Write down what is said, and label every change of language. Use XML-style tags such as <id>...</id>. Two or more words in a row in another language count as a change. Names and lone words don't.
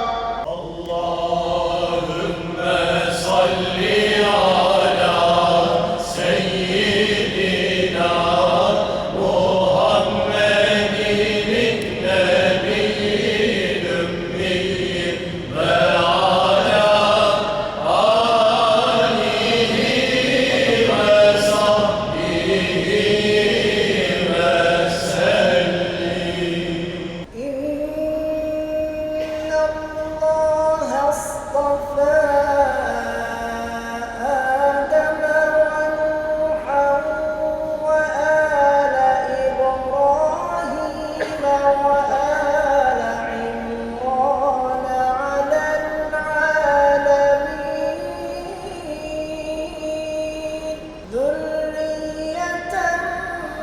<ar>اللهم صل على سيدنا محمد النبي الأمي وعلى آله وصحبه وسلم. إن الله اصطفى آدم ونوحا وآل إبراهيم وآل عمران على العالمين ذرية</ar>